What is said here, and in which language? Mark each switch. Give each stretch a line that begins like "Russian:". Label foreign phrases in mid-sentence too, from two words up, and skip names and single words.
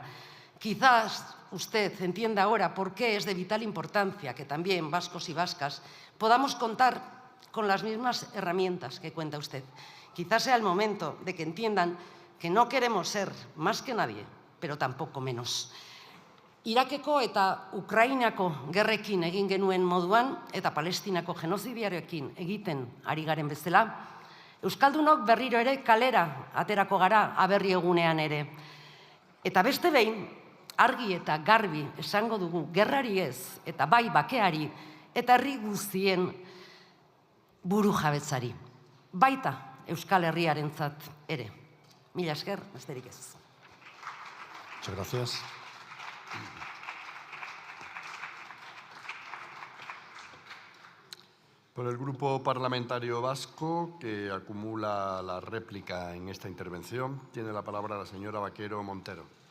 Spanish: Quizás usted entienda ahora por qué es de vital importancia que también vascos y vascas podamos contar con las mismas herramientas que cuenta usted. Quizás sea el momento de que entiendan que no queremos ser más que nadie, pero tampoco menos.
Basque: Irakeko eta Ukrainako gerrekin egin genuen moduan eta Palestinako genozidiarekin egiten ari garen bezala, euskaldunok berriro ere kalera aterako gara aberri egunean ere. Eta beste behin, argi eta garbi esango dugu gerrari ez eta bai bakeari eta herri guztien burujabetzari. Baita Euskal Herriarentzat ere. Mila esker, besterik ez.
Spanish: Muchas gracias. Por el Grupo Parlamentario Vasco, que acumula la réplica en esta intervención, tiene la palabra la señora Vaquero Montero.